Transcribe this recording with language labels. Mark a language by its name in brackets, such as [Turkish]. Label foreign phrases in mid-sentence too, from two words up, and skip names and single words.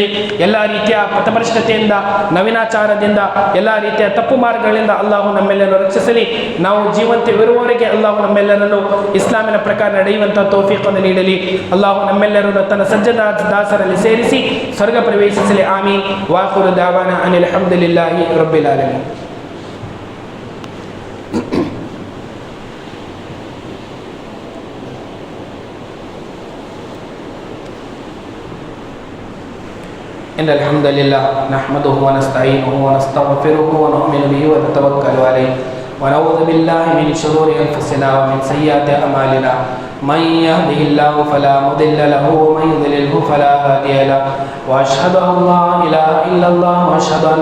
[Kannada] ಎಲ್ಲ ರೀತಿಯ ಪಥಭ್ರಷ್ಟತೆಯಿಂದ, ನವೀನಾಚಾರದಿಂದ, ಎಲ್ಲ ರೀತಿಯ ತಪ್ಪು ಮಾರ್ಗಗಳಿಂದ ಅಲ್ಲಾಹು ನಮ್ಮೆಲ್ಲರನ್ನು ರಕ್ಷಿಸಲಿ. ನಾವು ಜೀವಂತವಿರುವವರೆಗೆ ಅಲ್ಲಾಹು ನಮ್ಮೆಲ್ಲರನ್ನು ಇಸ್ಲಾಮಿನ ಪ್ರಕಾರ ನಡೆಯುವಂತಹ ತೌಫೀಕನ್ನು ನೀಡಲಿ. ಅಲ್ಲಾಹು ನಮ್ಮೆಲ್ಲರನ್ನು ತನ್ನ ಸಜ್ಜದ ದಾಸರಲ್ಲಿ ಸೇರಿಸಿ ಸ್ವರ್ಗ ಪ್ರವೇಶಿಸಲಿ. ಆಮೀನ್. [Arabic] وآخر دعوانا أن الحمد لله رب العالمين. إن الحمد لله نحمده ونستعينه ونستغفره ونؤمن به ونتوكل عليه ونعوذ بالله من شرور أنفسنا ومن سيئات أعمالنا من يهده الله فلا مضل له ومن يضلله فلا هادي له وأشهد أن لا إله إلا الله وأشهد أن